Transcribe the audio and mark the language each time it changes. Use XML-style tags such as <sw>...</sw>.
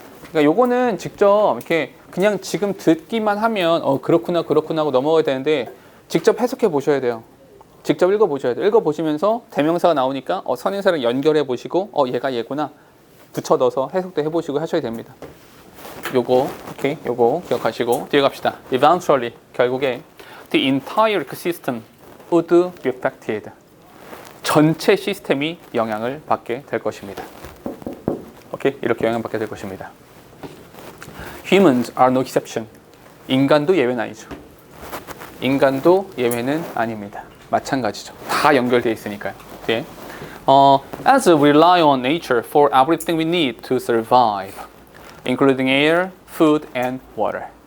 <ko>그러니까 요거는 직접 이렇게 그냥 지금 듣기만 하면 그렇구나 하고 넘어가야 되는데 직접 해석해 보셔야 돼요. 직접 읽어 보셔야 돼요. 읽어 보시면서 대명사가 나오니까 선행사를 연결해 보시고 얘가 얘구나 붙여 넣어서 해석도 해보시고 하셔야 됩니다. 요거 오케이, 요거 기억하시고 뒤에 갑시다.</ko> <en>Eventually,</en> <ko>결국에</ko> <en>the entire ecosystem would be affected.</en> <ko>전체 시스템이 영향을 받게 될 것입니다. 오케이, 이렇게 영향받게 될 것입니다.</ko> <en>Humans are no exception.</en> <ko>인간도 예외는 아니죠. 인간도 예외는 아닙니다. 마찬가지죠. 다 연결되어 있으니까요. 뒤에</ko> <en>as we rely on nature for everything we need to survive, including air, food, and water.</en>